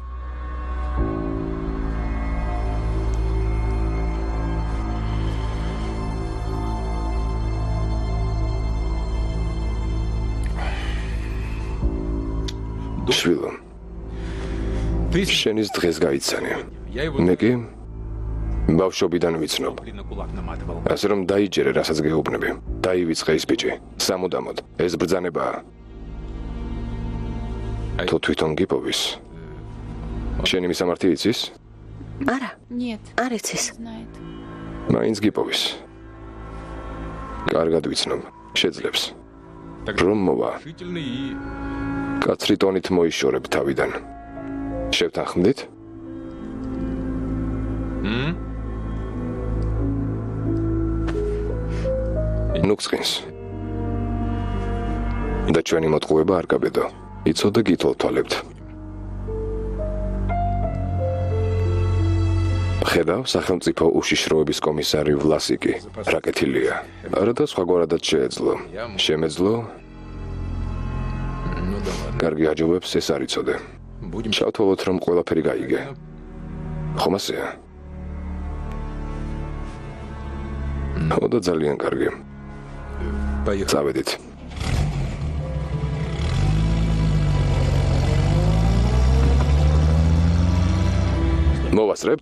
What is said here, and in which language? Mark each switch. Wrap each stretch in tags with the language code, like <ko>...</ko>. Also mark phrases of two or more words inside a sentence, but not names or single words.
<ka>შვილო,</ka> <ru>ты</ru> <ka>შენის დღეს გაიცანე.</ka> <ru>я его</ru> <ka>მე კი ბავშვობიდან ვიცნობ.</ka> <ru>на кулак наматывал.</ru> <ka>ასე რომ დაიჯერე, რასაც გეუბნები. დაივიწყე ის ბიჭი. სამუდამოდ. ეს ბრძანებაა. თუ თვითონ გიპოვის. შენი მისამართი იცის? არა,</ka> <ru>Нет,</ru> <ka>არ იცის.</ka> <ru>знает.</ru> <ka>მაინც გიპოვის. კარგად ვიცნობ. შეძლებს.</ka> <ru>Так</ru> <ka>რომ მოვა,</ka> <ru>решительный и</ru> <ka>კაცრი ტონით მოიშორებ თავიდან. შევთანხმდით? ნუ გწყინს. და ჩვენი მოტყუება არ გაბედო. იცოდე გითოლთვალებთ. ხედავ, სახელმწიფო უშიშროების კომისარი ვლასიკი, რაკეთილია. არა და სხვაგვარადაც შეეძლო. შემეძლო,</ka> <ru>ну да ладно.</ru> <ka>კარგი აჯობებს ეს არ იცოდე.</ka> <ru>Будем</ru> <ka>ჩავთვალოთ, რომ ყველაფერი გაიგე. ხომ ასეა? ხო და ძალიან კარგი.</ka> <ru>поехали.</ru> <ka>წავედით. მოვასწრებთ?</ka>